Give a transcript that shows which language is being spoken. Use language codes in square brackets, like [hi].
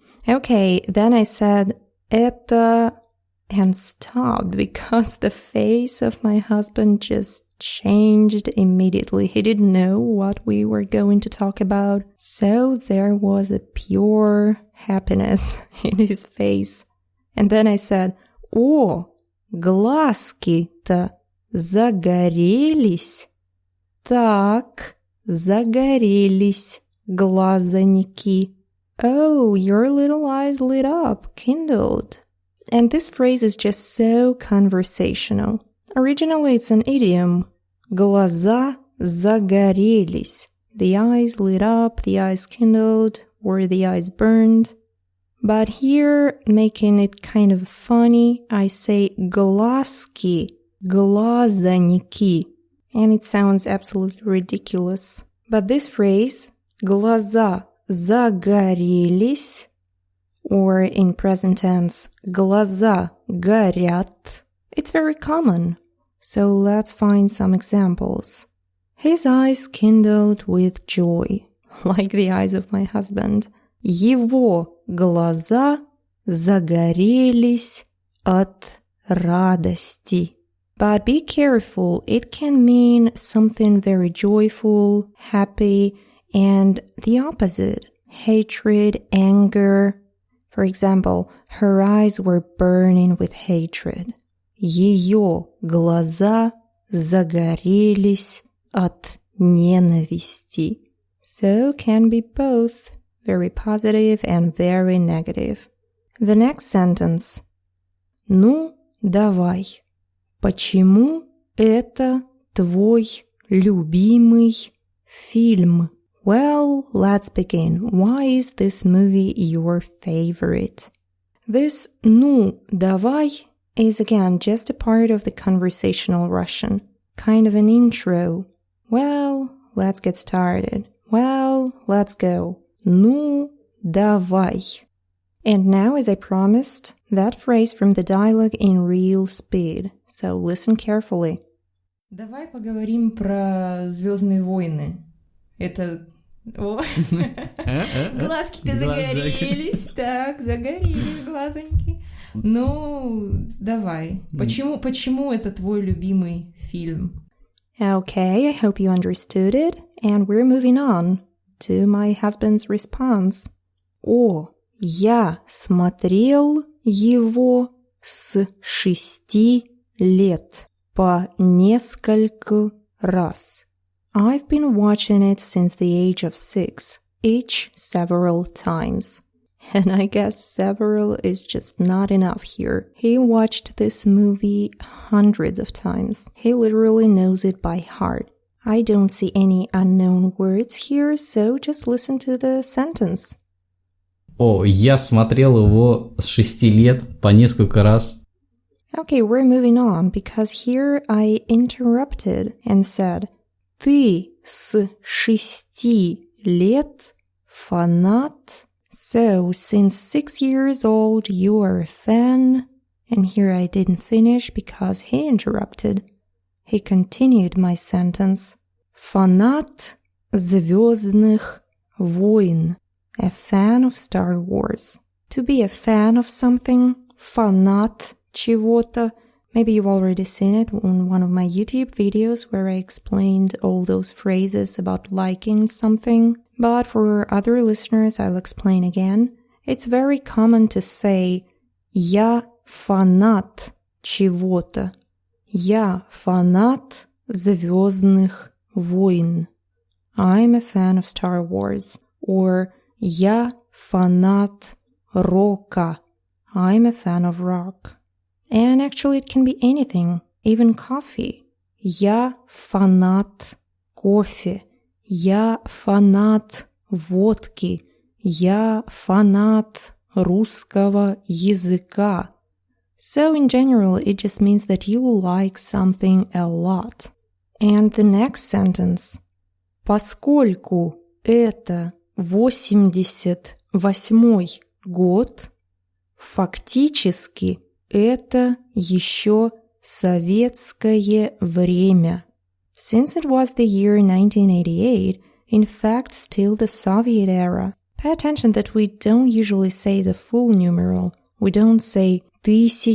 [en] Okay, then I said, [ru] «Это...» [en] and stopped because the face of my husband just changed immediately. He didn't know what we were going to talk about. So there was a pure happiness in his face. And then I said, [ru] «О, глазки-то загорелись». Так, загорелись глазоньки. [en] Oh, your little eyes lit up, kindled. And this phrase is just so conversational. Originally, it's an idiom. [ru] Глаза загорелись. [en] The eyes lit up, the eyes kindled, or the eyes burned. But here, making it kind of funny, I say [ru] глазки, глазоньки. [en] And it sounds absolutely ridiculous. But this phrase, [ru] глаза загорелись, [en] or in present tense, [ru] глаза горят, [en] it's very common. So let's find some examples. His eyes kindled with joy, like the eyes of my husband. [ru] Его глаза загорелись от радости. [en] But be careful, it can mean something very joyful, happy, and the opposite, hatred, anger. For example, her eyes were burning with hatred. [ru] Ее глаза загорелись от ненависти. [en] So can be both very positive and very negative. The next sentence. [ru] Ну, давай. Почему это твой любимый фильм? [en] Well, let's begin. Why is this movie your favorite? This [ru] «ну, давай» [en] is again just a part of the conversational Russian, kind of an intro. Well, let's get started. Well, let's go. [ru] Ну, давай. [en] And now, as I promised, that phrase from the dialogue in real speed. So listen carefully. [ru] Давай поговорим про «Звёздные войны». Это... Глазки-то загорелись. Так, загорелись глазоньки. Ну, давай. Почему это твой любимый фильм? [en] Okay, I hope you understood it. And we're moving on to my husband's response. [ru] О, я смотрел его с 6 лет по несколько раз. [en] I've been watching it since the age of 6, each several times. And I guess several is just not enough here. He watched this movie hundreds of times. He literally knows it by heart. I don't see any unknown words here, so just listen to the sentence. [ru] О, я смотрел его с 6 лет по несколько раз. [en] Okay, we're moving on, because here I interrupted and said, [ru] ты с 6 лет фанат? [en] So, since 6 years old, you are a fan. And here I didn't finish because he interrupted. He continued my sentence. [ru] Фанат Звёздных войн. [en] A fan of Star Wars. To be a fan of something, [ru] фанат чего-то. [en] Maybe you've already seen it on one of my YouTube videos where I explained all those phrases about liking something. But for other listeners, I'll explain again. It's very common to say [ru] «Я фанат чего-то». «Я фанат Звёздных войн». [en] I'm a fan of Star Wars. Or [ru] «Я фанат рока». [en] I'm a fan of rock. And actually it can be anything, even coffee. [ru] Я фанат кофе. Я фанат водки. Я фанат русского языка. [en] So in general, it just means that you like something a lot. And the next sentence. [ru] Поскольку это 88 год, фактически это еще советское время. [en] Since it was the year 1988, in fact still the Soviet era. Pay attention that we don't usually say the full numeral. We don't say 1988.